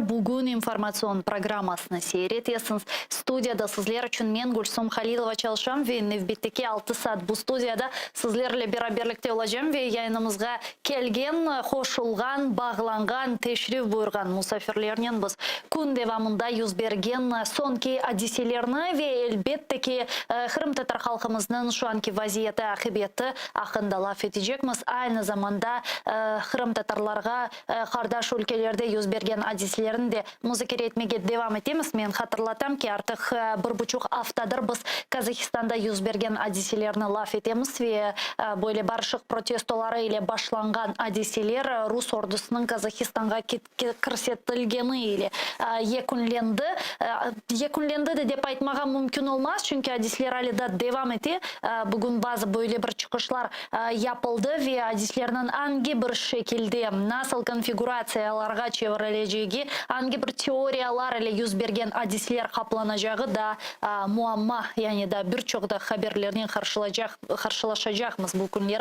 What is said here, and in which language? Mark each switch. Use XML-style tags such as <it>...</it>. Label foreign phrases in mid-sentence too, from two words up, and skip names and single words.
<crh>Bugün informasyon programmasını seyretesiniz. Studiyada sizler için men Gülsüm Halilova çalışam ve növbetdeki 6 saat bu studiyada sizlerle beraberlikte olacağım ve yayınımızga kelgen, hoşulgan, bağlangan, teşrif buyurgan musafirlerinin biz kun devamında yüz bergen sonki hadiselerini ve elbette ki Kırım Tatar halkımızın şu anki vaziyeti, akıbeti hakkında laf edeceğimiz. Aynı zamanda Kırım Tatarlarga kardeş ülkelerde yüz bergen hadiselerini de müzakere etmeye devam etimiz. Men hatırlatam ki artık 1,5 haftadır biz Kazakistan'da yüz bergen hadiselerini laf etemiz ve böyle barışık protestoları ile başlangan hadiseler Rus ordusunun Kazakistan'a kirsetilgeni ile yekunlendi. Yekunlendi de dep aytmaga mümkün olmaz çünkü hadisler hali da devam etti. Bugün bazı böyle bir çıkışlar yapıldı ve hadislerinin hangi bir şekilde nasıl konfiguratsiyalarga çevrileceği, hangi bir teoriyalar ile yüz bergen hadisler kaplanacağı da muamma, yani da birçok da haberlerini karşılaşacağımız bu günleri.</crh>